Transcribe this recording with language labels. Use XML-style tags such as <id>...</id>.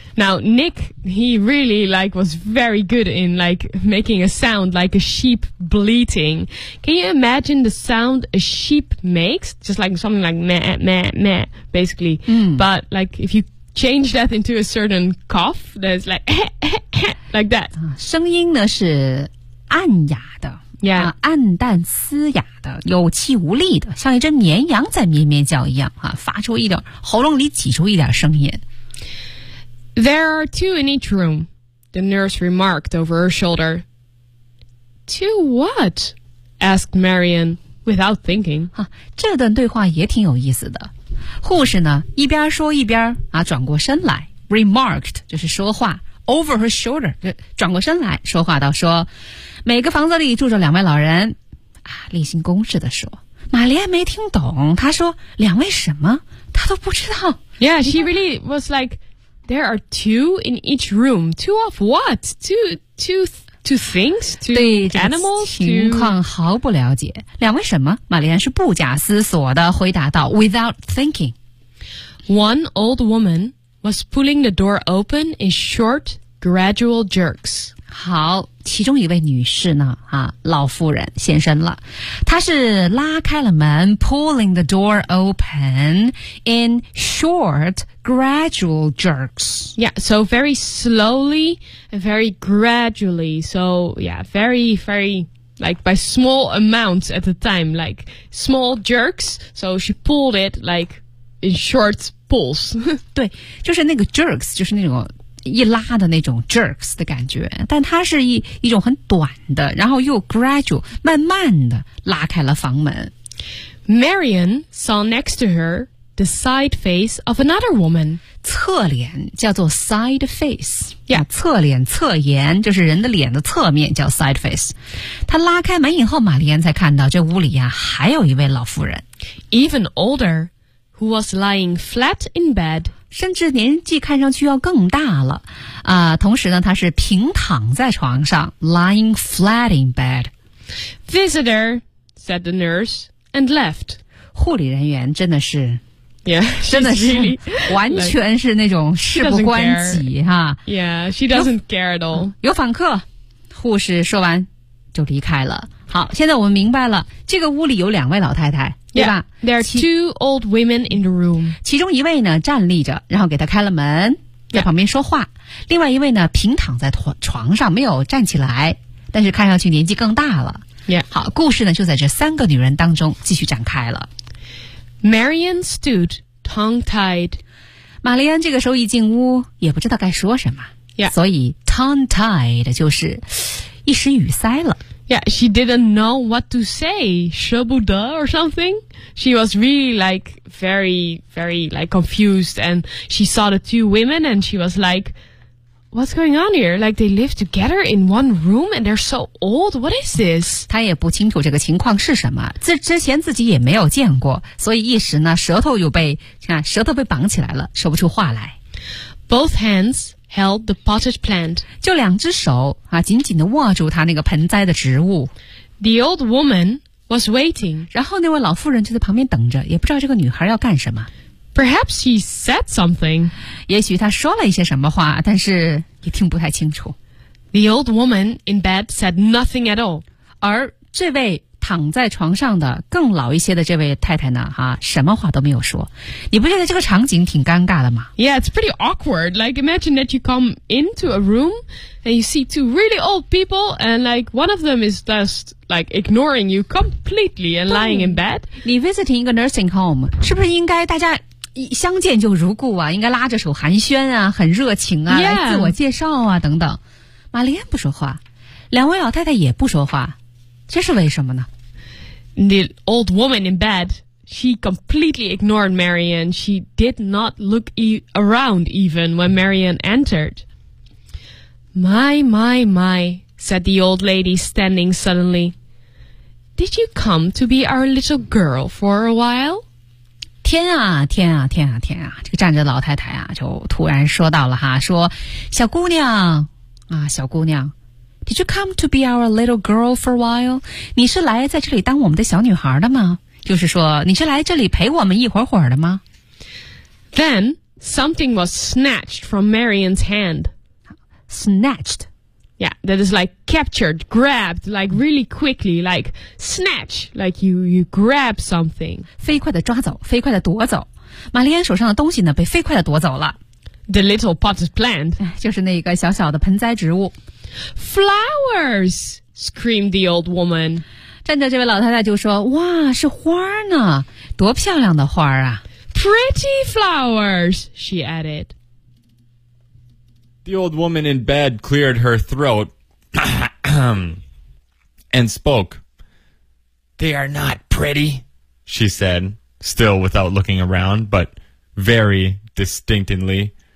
<en>Now Nick, he really like was very good in like making a sound like a sheep bleating. Can you imagine the sound a sheep makes? Just like something like meh meh meh, basically.、 Mm. But like if you change that into a certain cough, that's like like that.</en> <zh>声音呢是暗哑的</zh> <en>，Yeah,、</en> <zh>暗淡嘶哑的，有气无力的，像一只绵羊在咩咩叫一样啊，发出一点喉咙里挤出一点声音。</zh> <en>There are two in each room, the nurse remarked over her shoulder. Two what? Asked Marion, without thinking.</en> <zh>啊，这段对话也挺有意思的。护士呢，一边说一边啊，转过身来 ，remarked 就是说话 ，</zh> <en>over her shoulder</en> <zh>就转过身来说话道说，每个房子里住着两位老人。啊，例行公事的说。玛丽安没听懂，她说两位什么？她都不知道。</zh> <en>Yeah, she really was like. There are two in each room. Two of what? Two things? Two animals?</en> <zh>对这个情况毫不了解。两位什么？玛丽安是不假思索地回答道 ,</zh> <en>without thinking. One old woman was pulling the door open in short, gradual jerks.</en> <zh>好，其中一位女士呢，啊，老妇人现身了。她是拉开了门</zh> <en>,pulling the door open in short,Gradual jerks. Yeah, so very slowly, very gradually. So, yeah, very, very, like, by small amounts at a time, like, small jerks. So she pulled it, like, in short pulls.</en> <zh>对，就是那个 jerks, 就是那种一拉的那种 jerks 的感觉。但它是一种很短的，然后又 gradual, 慢慢的拉开了房门。</zh> <en>Marion saw next to her,The side face of another woman.</en> <zh>侧脸叫做 side face.</zh> <en>Yeah.</en> <zh>侧脸侧颜就是人的脸的侧面叫 side face. 她拉开门以后玛丽安才看到这屋里啊还有一位老妇人。</zh> <en>Even older, who was lying flat in bed.</en> <zh>甚至年纪看上去要更大了。同时呢她是平躺在床上</zh> <en>lying flat in bed. Visitor, said the nurse, and left.</en> <zh>护理人员真的是</zh> <en>Yeah,</en> <zh>真的是完全是那种事不关己哈。</zh> <en>Yeah, she doesn't care at all.</en> <zh>有访客，护士说完就离开了。好，现在我们明白了，这个屋里有两位老太太，对吧</zh> <en>？There are two old women in the room.</en> <zh>其中一位呢站立着，然后给她开了门，在旁边说话；另外一位呢平躺在床上，没有站起来，但是看上去年纪更大了。</zh> <en>Yeah.</en> <zh>好，故事呢就在这三个女人当中继续展开了。</zh> <en>Marion stood tongue-tied.</en> <zh>玛丽安这个时候一进屋也不知道该说什么。</zh> <en>Yeah.</en> <zh>所以 tongue-tied 就是一时语塞了。</zh> <en>Yeah, she didn't know what to say.</en> <zh>舍不得</zh> <en>or something. She was really like very, very like confused. And she saw the two women and she was like, What's going on here? Like, they live together in one room and they're so old. What is this?</en> <zh>他也不清楚这个情况是什么，之前自己也没有见过，所以一时呢，舌头被绑起来了，说不出话来。</zh> <en>Both hands held the potted plant.</en> <zh>就两只手啊，紧紧地握住他那个盆栽的植物。</zh> <en>The old woman was waiting.</en> <zh>然后那位老妇人就在旁边等着，也不知道这个女孩要干什么。</zh> <en>Perhaps she said something.</en> <zh>也许她说了一些什么话，但是也听不太清楚。</zh> <en>The old woman in bed said nothing at all.</en> <zh>而这位躺在床上的更老一些的这位太太呢，什么话都没有说。你不觉得这个场景挺尴尬的吗？</zh> <en>Yeah, it's pretty awkward. Like, imagine that you come into a room and you see two really old people and like one of them is just like ignoring you completely and lying in bed.</en> <zh>你 visiting 一个 nursing home, 是不是应该大家相见就如故啊，应该拉着手寒暄啊，很热情啊、</zh> <en>yeah.</en> <zh>来自我介绍啊等等。玛丽安不说话，两位老太太也不说话，这是为什么呢？</zh> <en>The old woman in bed, she completely ignored Marianne. She did not look around even when Marianne entered. My, my, my, said the old lady standing suddenly. Did you come to be our little girl for a while?</en> <zh>天啊天啊天啊天啊，这个站着老太太啊就突然说到了哈，说小姑娘啊，小姑娘，</zh> <en>Did you come to be our little girl for a while?</en> <zh>你是来在这里当我们的小女孩的吗？就是说你是来这里陪我们一会儿会儿的吗？</zh> <en>Then something was snatched from Marianne's hand. Snatched? Yeah, that is like captured, grabbed, like really quickly, like snatch, like you grab something.</en> <zh>飞快地抓走，飞快地夺走。玛丽安手上的东西呢，被飞快地夺走了。 The little potted plant. 就是那个小小的盆栽植物。</zh> <en>Flowers, screamed the old woman.</en> <zh>站着这位老太太就说，哇，是花呢，多漂亮的花啊。</zh> <en>Pretty flowers, she added. The old woman in bed cleared her throat and spoke. They are not pretty, she said, still without looking around, but very distinctly.</en>